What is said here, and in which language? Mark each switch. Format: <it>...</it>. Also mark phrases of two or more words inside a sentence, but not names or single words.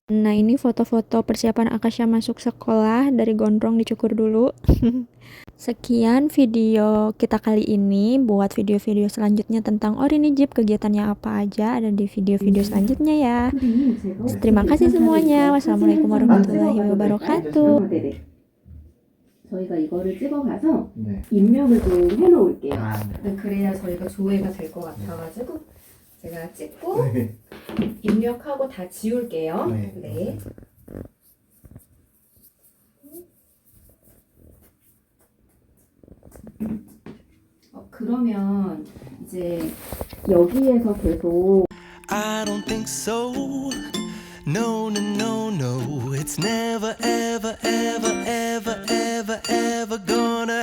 <id>Nah, ini foto-foto persiapan Akasha masuk sekolah dari gondrong dicukur dulu. Sekian video kita kali ini. Buat video-video selanjutnya tentang Orinijip, kegiatannya apa aja ada di video-video selanjutnya ya. Terima kasih semuanya.</id> <ar>والسلام عليكم ورحمة الله وبركاته.</ar> <ko>저희가 이거를 찍어가서 네. 입력을 좀 해놓을게요. 네. 그래야 저희가 조회가 될 것 같아가지고 제가 찍고 네. 입력하고 다 지울게요. 네. 네. 그러면 이제 여기에서 계속</ko> <en>I don't think so. No, no, no, no. It's never, ever, ever, ever, ever, ever gonna</en>